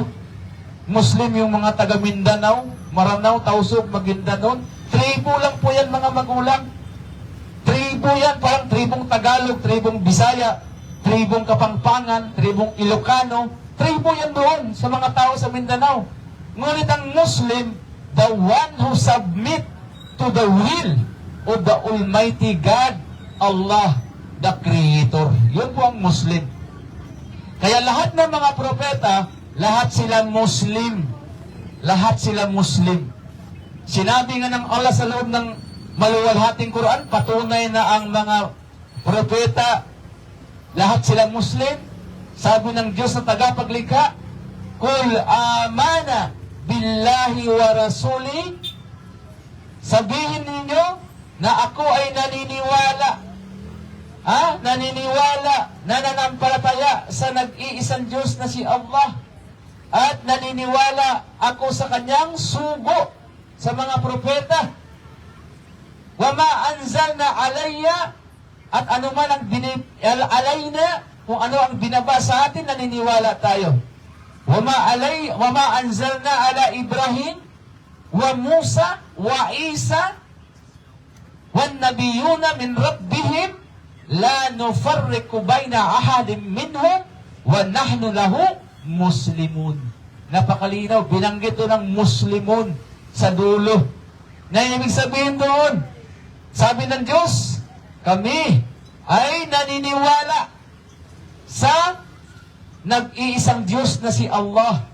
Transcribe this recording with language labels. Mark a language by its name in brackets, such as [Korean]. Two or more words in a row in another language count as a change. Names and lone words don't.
[Filipino] Muslim yung mga taga Mindanao, Maranao, Tausug, Maguindanao. Tribo lang po yan mga magulang. Tribo yan, parang tribong Tagalog, tribong Bisaya, tribong Kapampangan, tribong Ilocano. Tribo yan doon sa mga tao sa Mindanao. Ngunit ang [English] Muslim, the one who submit to the will of the Almighty God, Allah, the Creator. [Filipino] Yun po ang Muslim. Kaya lahat ng mga propeta, lahat sila Muslim. Lahat sila Muslim. Sinabi nga ng Allah sa loob ng maluwalhating Quran, patunay na ang mga propeta, lahat sila Muslim. Sabi ng Diyos na tagapaglikha, [Arabic] قل آمنا بالله ورسولي. [Filipino] Sabihin ninyo, na ako ay naniniwala, naniniwala, nananampalataya sa nag-iisang Diyos na si Allah, at naniniwala ako sa kanyang sugo sa mga propeta. [Arabic] وما أنزلنا علي, [Filipino] at ano man ang alayna, kung ano ang binaba sa atin, naniniwala tayo. [Arabic] وما أنزلنا على إبراهيم وموسى وعيسى والنبيون من ربهم لا نفرق بين أحد منهم ونحن له مسلمون. [Filipino] Napakalinaw, binanggit doon ng muslimun sa dulo. Na ibig sabihin doon, sabi ng Diyos, kami ay naniniwala sa nag-iisang Diyos na si Allah.